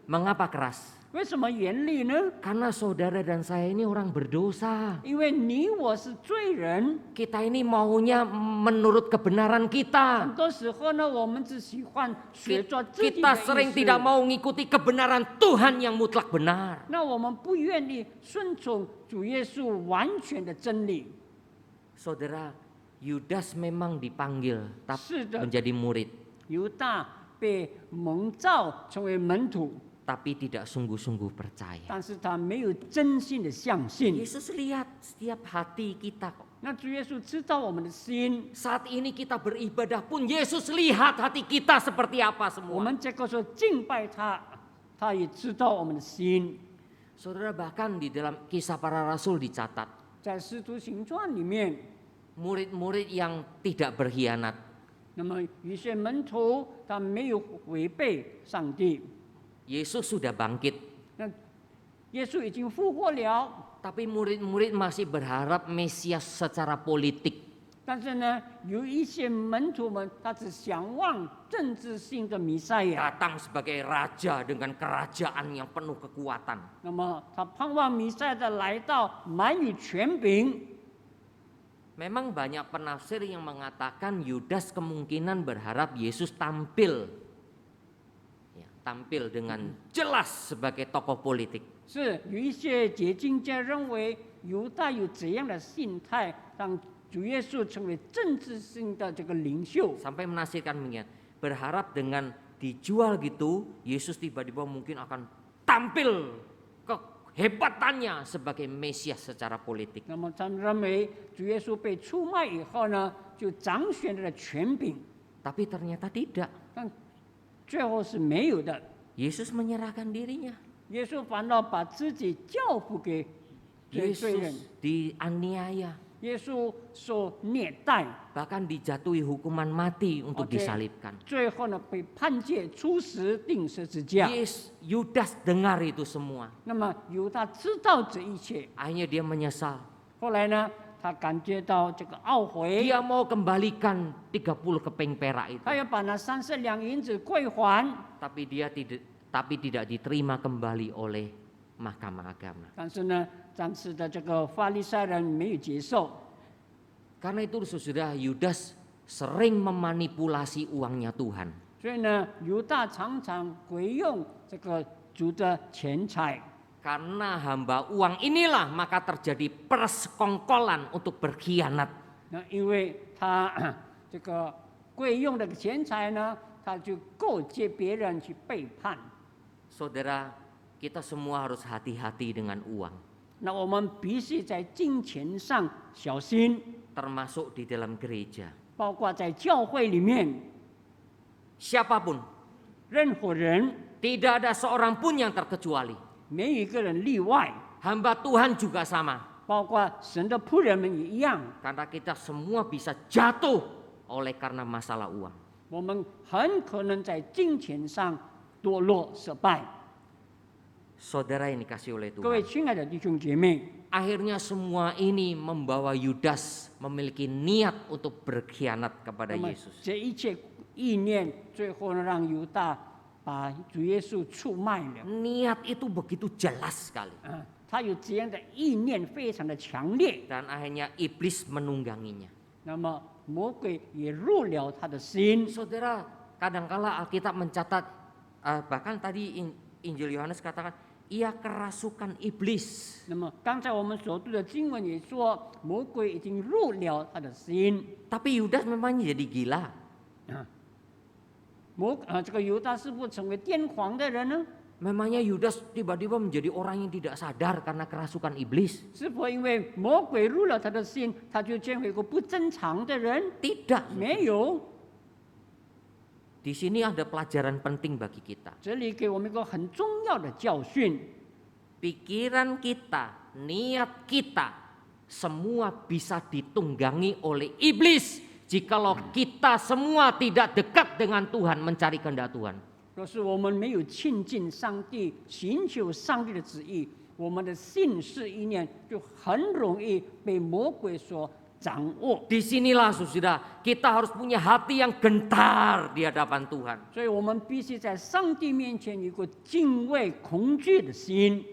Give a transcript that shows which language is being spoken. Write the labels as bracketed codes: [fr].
[id] Mengapa keras? [zh] 为什么严厉呢？ [id] Karena saudara dan saya ini orang berdosa. [zh] 因为你我是罪人， [id] Kita ini maunya menurut kebenaran [zh] 很 [id] kita. [zh] 多时候呢，我们只喜欢学做自己 [id] Kita [zh] 的 [id] sering [zh] 意 [id] tidak [zh] 思。 [id] mau mengikuti kebenaran Tuhan yang mutlak benar. [zh] 那我们不愿意顺从主耶稣完全的真理。 [id] Saudara, Yudas memang dipanggil [zh] 是的， [id] menjadi murid, [zh] 犹大被蒙召成为门徒， [id] tapi tidak sungguh-sungguh percaya. [zh] 但是他没有真心的相信。 [id] Yesus lihat setiap hati kita kok. [zh] 那主耶稣知道我们的心， [id] Saat ini kita beribadah pun Yesus lihat hati kita seperti apa [zh] 我们这个时候敬拜他，他也知道我们的心。 [id] Saudara, bahkan di dalam Kisah Para Rasul dicatat, [zh] 在《使徒行传》里面， [id] murid-murid yang tidak berkhianat, [zh] 那么有些门徒他没有违背上帝， [id] Yesus sudah bangkit, [zh] 那耶稣已经复活了， [id] tapi murid-murid masih berharap Mesias secara politik. [zh] 但是呢，有一些门徒们他只想望政治性的弥赛亚， [id] Datang sebagai raja dengan kerajaan yang penuh kekuatan. [zh] 那么他盼望弥赛亚的来到满有权柄。 [id] Memang banyak penafsir yang mengatakan Yudas kemungkinan berharap Yesus tampil, ya, tampil dengan jelas sebagai tokoh politik. [zh] 是有一些解经家认为犹大有这样的心态，让主耶稣成为政治性的这个领袖。 [id] Sampai menafsirkan demikian, berharap dengan dijual gitu, Yesus tiba-tiba mungkin akan tampil kehebatannya sebagai Mesias secara politik. [zh] 那么他们认为主耶稣被出卖以后呢，就掌选了权柄， [id] Tapi ternyata tidak. [zh] 但最后是没有的。 [id] Yesus menyerahkan dirinya. [zh] 耶稣反倒把自己交付给罪人， [id] Yesus dianiaya, [zh] 耶稣受虐待， [id] bahkan dijatuhi hukuman mati untuk Oke. disalibkan. [zh] 最后呢被判决处死钉十字架。 [id] Yudas dengar itu semua. [zh] 那么犹大知道这一切， [id] Akhirnya dia menyesal. [zh] 后来呢，他感觉到这个懊悔， [id] Dia mau kembalikan 30 keping perak itu. [zh] 他要把那30两银子归还， [id] Tapi tidak diterima kembali oleh Mahkamah Agama. [zh] 但是呢，当时的这个法利赛人没有接受。 [id] Karena itu saudara, Yudas sering memanipulasi uangnya Tuhan. [zh] 所以呢，犹大常常回用这个主的钱财。 [id] Karena hamba uang inilah maka terjadi persekongkolan untuk berkhianat. [zh] 那因为他这个贵用的钱财呢，他就勾结别人去背叛。 [id] Saudara, kita semua harus hati-hati dengan uang, [zh] 那我们必须在金钱上小心， [id] termasuk di dalam gereja. [zh] 包括在教会里面， [id] Siapapun, [zh] 任何人 [id] tidak ada seorang pun yang terkecuali. [zh] 没有一个人例外， [id] Hamba Tuhan juga sama. [zh] 包括神的仆人们也一样。 [id] Karena kita semua bisa jatuh oleh karena masalah uang. [zh] 我们很可能在金钱上堕落失败。 [id] Saudara yang dikasih oleh [zh] 各位 [id] Tuhan. [zh] 亲爱的弟兄姐妹， [id] Akhirnya semua ini membawa Yudas memiliki niat untuk berkhianat kepada [zh] 那么 [id] Yesus. [zh] 这一切意念，最后呢，让犹大把主耶稣出卖了。 [id] Niat itu begitu jelas sekali. [zh] 他有这样的意念，非常的强烈。 [id] Dan akhirnya iblis menungganginya. [zh] 那么魔鬼也入了他的心。 [id] Saudara, kadangkala Alkitab mencatat, bahkan tadi Injil Yohanes katakan, ia kerasukan iblis. [zh] 那么刚才我们所读的经文也说，魔鬼已经入了他的心。 [id] Tapi Yudas memang jadi gila. [zh] 这个犹大是不是成为癫狂的人呢？ [id] Memangnya Yudas tiba-tiba menjadi orang yang tidak sadar karena kerasukan iblis? [zh] 是否因为魔鬼入了他的心，他就成为一个不正常的人？ [id] Tidak. [zh] 没有。 [id] Di sini ada pelajaran penting bagi kita. [zh] 这里给我们一个很重要的教训。 [id] Pikiran kita, niat kita, semua bisa ditunggangi oleh iblis jikalau kita semua tidak dekat dengan Tuhan, mencari kehendak Tuhan. [zh] 若是我们没有亲近上帝，寻求上帝的旨意，我们的心思意念就很容易被魔鬼所掌握。 [id] Disinilah saudara, kita harus punya hati yang gentar di hadapan Tuhan. [zh] 所以我们必须在上帝面前有一个敬畏、恐惧的心。